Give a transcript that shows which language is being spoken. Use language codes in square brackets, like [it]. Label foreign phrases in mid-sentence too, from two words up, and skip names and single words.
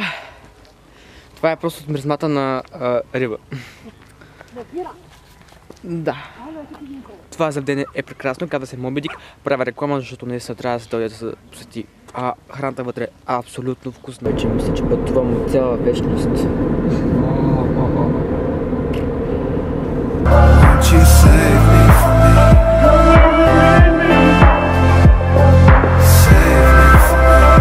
[bg] Това е просто от миризмата на риба. Да. Това заведение е прекрасно, казва се Моби Дик. Правя реклама, защото наистина трябва да се дойде да се посети. Храната вътре е абсолютно вкусна. Вече мисля, че пътувам от цяла вечност. [en] Won't you save me from me? Save me from me.